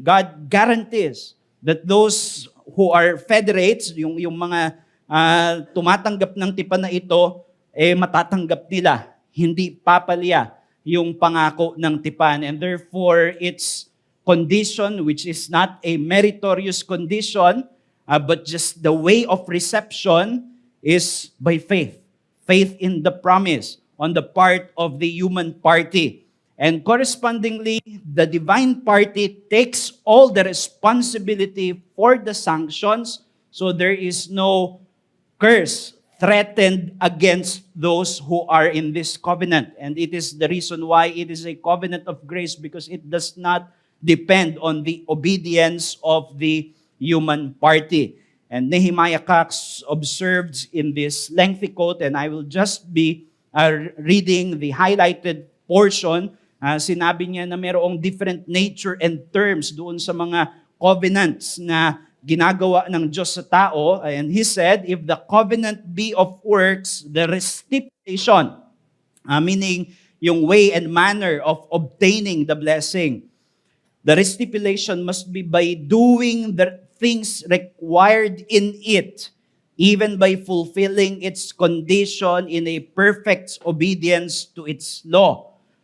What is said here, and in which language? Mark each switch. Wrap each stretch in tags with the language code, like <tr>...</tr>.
<en>God guarantees that those who are federates,</en> <tl>yung mga tumatanggap ng tipan na ito, matatanggap nila. Hindi papalya yung pangako ng tipan.</tl> <en>And therefore, its condition, which is not a meritorious condition, but just the way of reception is by faith. Faith in the promise on the part of the human party. And correspondingly, the divine party takes all the responsibility for the sanctions, so there is no curse threatened against those who are in this covenant. And it is the reason why it is a covenant of grace, because it does not depend on the obedience of the human party. And Nehemiah Cox observed in this lengthy quote, and I will just be reading the highlighted portion.</en> <tl>Sinabi niya na mayroong</tl> <en>different nature and terms</en> <tl>doon sa mga covenants na ginagawa ng Diyos sa tao.</tl> <en>And he said, if the covenant be of works, the stipulation, meaning yung way and manner of obtaining the blessing, the stipulation must be by doing the things required in it, even by fulfilling its condition in a perfect obedience to its law.</en>